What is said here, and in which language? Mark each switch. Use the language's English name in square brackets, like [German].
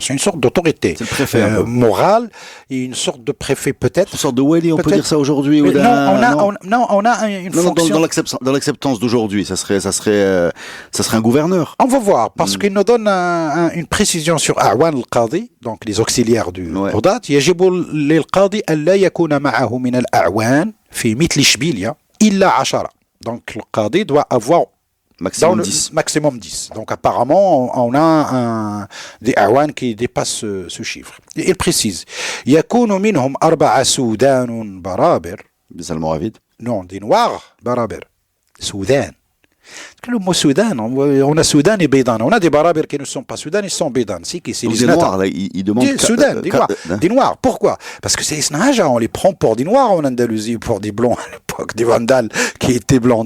[French] C'est une sorte d'autorité morale et une sorte de préfet peut-être. Une sorte de wali, on peut dire ça aujourd'hui ou on a une fonction. Dans l'acceptance d'aujourd'hui, ça serait un gouverneur. On va voir, parce qu'il nous donne une précision sur A'wan al-Qadi, donc les auxiliaires du Qudāt. [Arabic] يجب للقاضي ألا يكون معه من الأعوان في مثل إشبيلية إلا 10. [French] Donc le qadi doit avoir maximum 10. Donc apparemment, on a des awan qui dépassent ce chiffre. Et il précise, [Arabic] يكون منهم 4 سودان برابر. [French] Des Almoravides? Non, des Noirs برابر. Soudan. Le mot Soudan, on a Soudan et Bédan. On a des Barabers qui ne sont pas Soudan, ils sont Bédan. C'est des Noirs, là, ils demandent... Soudan, des Noirs. Des Noirs, pourquoi? Parce que c'est Isnahaja, on les prend pour des Noirs en Andalousie, pour des Blancs à l'époque, des Vandales qui étaient Blancs.